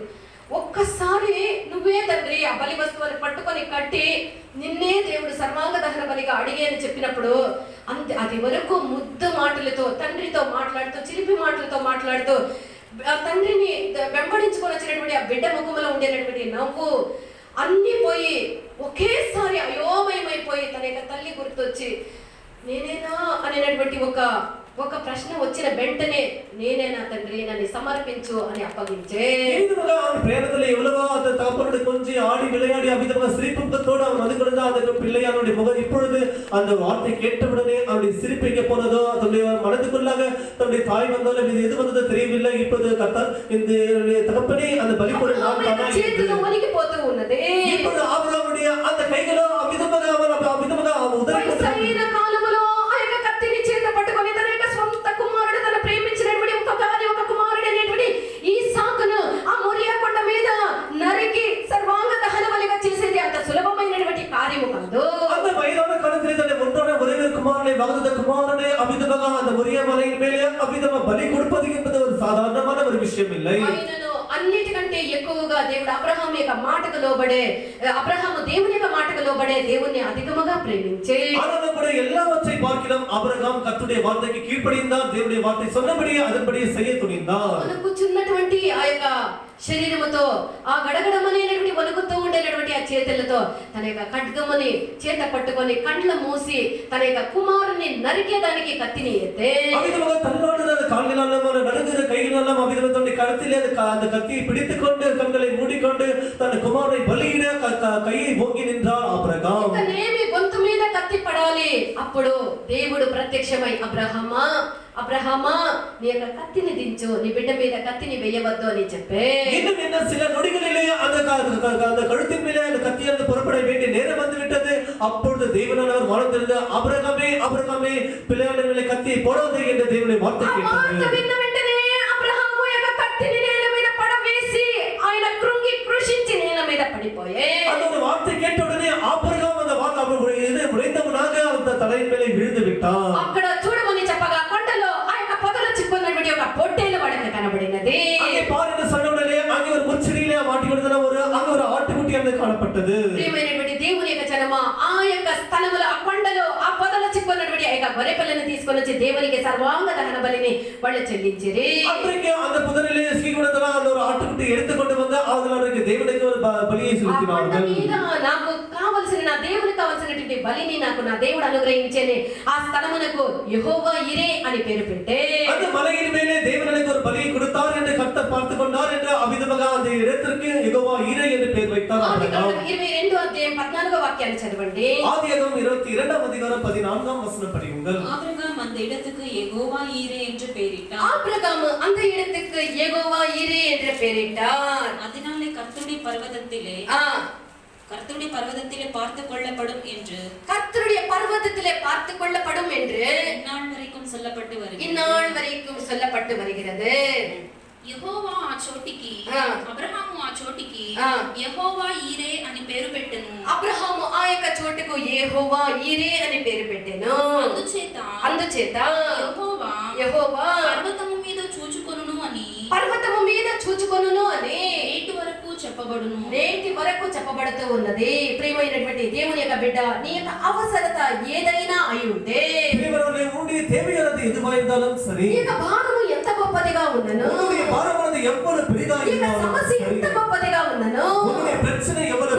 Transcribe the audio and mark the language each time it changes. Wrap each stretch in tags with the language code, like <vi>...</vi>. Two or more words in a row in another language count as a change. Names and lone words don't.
<te>ఒక్కసారి నువ్వే తండ్రి ఆ బలి వస్తువుని పట్టుకొని కట్టి నిన్నే దేవుడు సర్వాంగ దహన బలిగా అడిగే అని చెప్పినప్పుడు అంతే అది వరకు ముద్దు మాటలతో తండ్రితో మాట్లాడుతూ చిలిపి మాటలతో మాట్లాడుతూ ఆ తండ్రిని వెంబడించుకొని వచ్చినటువంటి ఆ బిడ్డ ముఖంలో ఉండేటటువంటి నవ్వు అన్ని పోయి ఒకేసారి అయోమయమైపోయి తన యొక్క తల్లి గుర్తొచ్చి నేనేనా అనేటటువంటి ఒక ప్రశ్న వచ్చిన వెంటనే నేనేనా తండ్రి నన్ను సమర్పించు అని అప్పగించే</te> <ta>அவன் பிரேமத்துல எவ்வளவோ அந்த தகப்பனோட கொஞ்சம் ஆடி விளையாடி அவ்விதமாக சிரிப்புத்தோடு அவன் வந்து கொண்டு அந்த பிள்ளையானுடைய முகம் இப்பொழுது அந்த வார்த்தை கேட்டவுடனே அவனுடைய சிரிப்பு எங்கே போனதோ தன்னுடைய மனதுக்குள்ளாக தன்னுடைய தாய் வந்தாலும் இது எது வந்ததோ தெரியவில்லை. இப்பொழுது கர்த்தர் இந்த தகப்பனே அந்த பலிபொருள் நான் தானா</ta> <te>ఉన్నది.</te> <ta>இப்பொழுது ஆபிரகாமுடைய அந்த கைகளோ அவ்விதமாக அவன் உதறி</ta> <te>కాలంలో ఆ యొక్క కత్తిని చేత పట్టుకొని తన యొక్క సొంత కుమారుడు తన ప్రేమించినటువంటి ఒక కుమారుడు అనేటువంటి ఈసాకును ఆ మోరియా కొండ మీద నరికి సర్వాంగ దహన బలిగా చేసేది అంత సులభమైనటువంటి కార్యము కాదు.</te> <ta>அந்த வயதான காலத்திலே தன்னை ஒன்றான ஒரே குமாரனை வாகுத குமாரனை அவ்விதமாக அந்த மோரியா மலையின் மேலே அவ்விதமாக பலி கொடுப்பது என்பது ஒரு சாதாரணமான ஒரு விஷயம் இல்லை.</ta> <te>అన్నిటికంటే ఎక్కువగా దేవుడు అబ్రహాము యొక్క మాటకు లోబడే అబ్రహాము దేవుని యొక్క మాటకు లోబడే దేవుణ్ణి అధికముగా ప్రేమించే</te> <ta>ஆனாலும் கூட எல்லாவற்றை பார்க்கிறோம் அபிரகாம் கர்த்தருடைய வார்த்தைக்கு கீழ்ப்படிந்தார். தேவனுடைய வார்த்தை சொன்னபடியே அதன்படியே செய்ய துணிந்தார்.</ta> <te>కూర్చున్నటువంటి ఆ యొక్క శరీరముతో ఆ గడగడమనేటువంటి వణుకుతూ ఉండేటటువంటి ఆ చేతులతో తన యొక్క ఖడ్గముని చేత పట్టుకొని కండ్ల మూసి తన యొక్క కుమారుని నరికేదానికి కత్తిని ఎత్తే</te> <ta>அவ்விதமாக தள்ளாடுற கால்களாலும் நடுங்குற கைகளாலும் அவ்விதமாக தன்னுடைய கழுத்திலே அந்த கத்தியை பிடித்துக்கொண்டு கண்களை மூடிக்கொண்டு தன் குமாரனை பலியிட கையை ஓங்கி நின்றார் ஆபிரகாம்.</ta> <te>నేమి గొంతు మీద కత్తి పడాలి. అప్పుడు దేవుడు ప్రత్యక్షమై అబ్రహామా నీ యొక్క కత్తిని దించు నీ బిడ్డ మీద కత్తిని వేయవద్దు అని చెప్పే</te> <ta>இன்னும் என்ன சில நொடிகளிலே அந்த கழுத்தின் மேலே அந்த கத்தியானது புறப்பட வேண்டிய நேரம் வந்து விட்டது. அப்பொழுது தேவனானவர் மனம் தெரிந்து அபிரகாமே பிள்ளையான மேலே கத்தியை போடாதே என்று தேவனுடைய வார்த்தை கேட்டது.</ta> <te>వెంటనే అబ్రహాము యొక్క కత్తిని నేల మీద పడవేసి ఆయన కృంగి కృషించి నేల మీద పడిపోయే</te> <ta>அந்த வார்த்தை கேட்ட உடனே அபிரகாம் அந்த வார்த்தை உடைந்தவனாக அந்த தலையின் மேலே விழுந்து விட்டான்.</ta> <te>అక్కడ చూడమని చెప్పగా కొండలో ఆ యొక్క పొదలు చిక్కున్నటువంటి ఒక పొట్టేలు వాడికి కనబడినది.</te> <ta>அங்கே பார் என்று சொன்ன உடனே அங்கே ஒரு முச்செடியிலே மாட்டி கொடுத்தன அங்கே ஒரு ஆட்டுக்குட்டியானது காணப்பட்டது.</ta> <te>ప్రియమైనటువంటి దేవుని యొక్క జనమా ఆ యొక్క స్థలములో ఆ కొండలో ఆ పొదలు చిక్కున్నటువంటి ఆ యొక్క గొర్రెపిల్లని తీసుకొని వచ్చి దేవునికి సర్వాంగ దహన బలిని వాళ్ళు చెల్లించిరి.</te> <ta>அன்றைக்கு அந்த புதரிலே ஸ்ரீகுணத்தனா அந்த ஒரு ஆட்டுக்குட்டி எடுத்துக்கொண்டு வந்து அவர்களுக்கு தேவனுக்கு ஒரு பலியை செலுத்தினார்கள்.</ta> <te>నాకు కావాల్సిన నా దేవునికి కావాల్సినటువంటి బలిని నాకు నా దేవుడు అనుగ్రహించేనే ఆ స్థలమునకు యెహోవా ఇరే అని పేరు పెట్టే</te> <ta>அந்த மலையின் மேலே தேவனுக்கு ஒரு பலியை கொடுத்தார் என்று கர்த்தர் பார்த்து கொண்டார் என்று அவ்விதமாக அந்த இடத்திற்கு யெகோவா இரை என்று பெயர் வைத்தார்.</ta> <te>ఆదికాండం 22వ అధ్యాయం 14వ వాక్యాన్ని చదవండి.</te> <ta>ஆதியாகமம் 22వ அதிகாரம் 14ஆம் வசனம் படியுங்கள். ஆபிரகாம் அந்த இடத்துக்கு யெகோவா ஈரே என்று பெயரிட்டார். ஆபிரகாம் அந்த இடத்துக்கு யெகோவா ஈரே என்று பெயரிட்டார். அதனாலே கர்த்தருடைய பர்வதத்திலே பார்த்து கொள்ளப்படும் என்று இந்நாள் வரைக்கும் சொல்லப்பட்டு வருகிறது.</ta> <te>యెహోవా ఆ చోటికి అబ్రహాము ఆ చోటికి యెహోవా ఈరే అని పేరు పెట్టెను. అబ్రహాము ఆ యొక్క చోటుకు యెహోవా ఈరే అని పేరు పెట్టెను. అందుచేత యెహోవా పర్వతము మీద చూచుకొనును అని నేటి వరకు చెప్పబడుతూ ఉన్నది. ప్రియమైనటువంటి దేవుని యొక్క బిడ్డ నీ యొక్క అవసరత ఏదైనా అయి ఉంటే</te> <ta>தேவையானது எதுவா இருந்தாலும் சரி,</ta> <te>నీ యొక్క భారము ఎంత గొప్పదిగా ఉన్నను,</te> <ta>உன்னுடைய பாரமானது எவ்வளவு பெரிதாக இருந்தாலும்</ta> <te>సమస్య ఎంత గొప్పదిగా ఉన్నను,</te> <ta>உன்னுடைய பிரச்சனை</ta>